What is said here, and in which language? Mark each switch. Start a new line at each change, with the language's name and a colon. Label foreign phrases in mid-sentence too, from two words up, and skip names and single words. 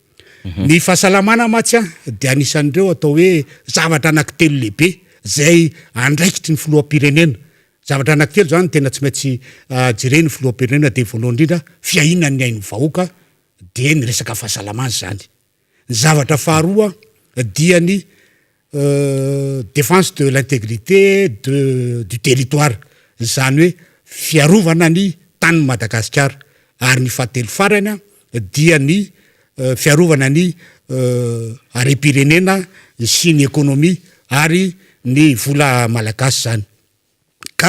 Malagasy: ny fahasalamana matsy dia anisan'ireo atao hoe zavatra anankitelo lehibe zay andraikitry ny filoham-pirenena zavatra anankitelo zany tena tsy maintsy jereny filoham-pirenena dia voalohany indrindra fiahinany ny ain'ny vahoaka dia ny resaka fahasalamana zany ny zavatra faharoa dia ny
French: défense de l'intégrité du territoire
Malagasy: zany hoe fiarovana ny tanin'ny Madagasikara ary ny fahatelo farany dia ny fiarovana ny arem-pirenena sy ny ekonomia ary ny vola malagasy zany ka